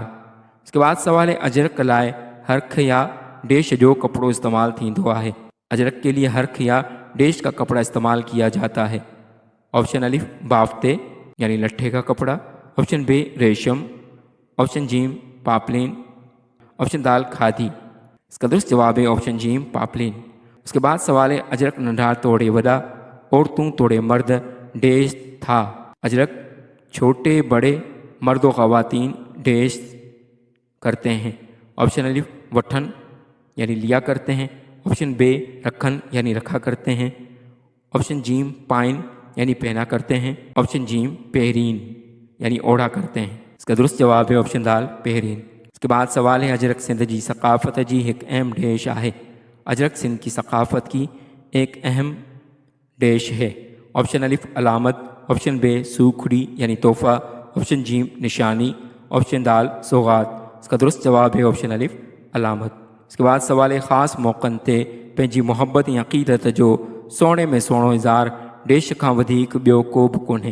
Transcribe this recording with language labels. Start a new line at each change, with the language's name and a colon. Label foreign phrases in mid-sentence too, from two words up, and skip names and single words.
Urdu: اس کے بعد سوال ہے
Sindhi: अजरक लाए हरख या डेश जो कपड़ो इस्तेमाल थींदो आहे।
Urdu: اجرک کے لیے ہرکھ یا ڈیش کا کپڑا استعمال کیا جاتا ہے. آپشن الف بافتے یعنی لٹھے کا کپڑا، آپشن بے ریشم، آپشن جیم پاپلین، آپشن دال کھادی. اس کا درست جواب ہے آپشن جیم پاپلین. اس کے بعد سوال ہے
Sindhi: अजरक नंढा तोड़े वॾा, औरतूं तोड़े मर्द डेश था।
Urdu: اجرک چھوٹے بڑے مرد و خواتین ڈیش کرتے ہیں. آپشن الف وٹھن یعنی لیا کرتے ہیں، آپشن بے رکھن یعنی رکھا کرتے ہیں، آپشن جیم پائن یعنی پہنا کرتے ہیں، آپشن جیم پہرین یعنی اوڑھا کرتے ہیں. اس کا درست جواب ہے آپشن دال پہرین. اس کے بعد سوال ہے اجرک سندھ کی ثقافت کی ایک اہم ڈیش آہے. اجرک سندھ کی ثقافت کی ایک اہم ڈیش ہے؟ آپشن الف علامت، آپشن بے سوکھڑی یعنی تحفہ، آپشن جیم نشانی، آپشن دال سوغات۔ اس کا درست جواب ہے آپشن الف علامت۔ اس کے بعد سوال ہے،
Sindhi: خاص موقعن تے پنجی محبت یا عقیدت جو سونے میں سوڑو اظہار ڈیش کھاں ودھیک بیو کو بھی کونہیں۔